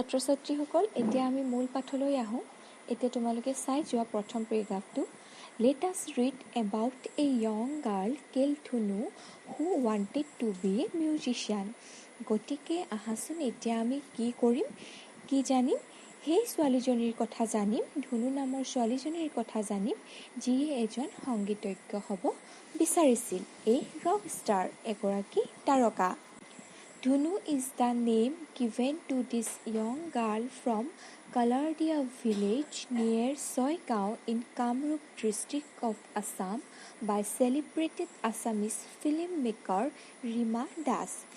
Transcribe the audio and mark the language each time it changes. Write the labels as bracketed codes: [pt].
[as] ছাত্ৰ-ছাত্ৰীসকল এতিয়া আমি মূল পাঠলৈ আহোঁ। এতিয়া তোমালোকে চাই যোৱা প্ৰথম পেৰাগ্ৰাফটো। [en] Let us read about a young girl called Dhunu who wanted to be a musician. [as] গতিকে আহাচোন এতিয়া আমি কি কৰিম, কি জানিম, সেই ছোৱালীজনীৰ কথা জানিম। ধুনু নামৰ ছোৱালীজনীৰ কথা জানিম, যিয়ে এজন সংগীতজ্ঞ হ'ব বিচাৰিছিল। এই ৰক ষ্টাৰ, এগৰাকী তাৰকা। [en] Dhunu is the name given to this young girl from Kalardia village near Soigao in Kamrup district of Assam by celebrated Assamese filmmaker Rima Das.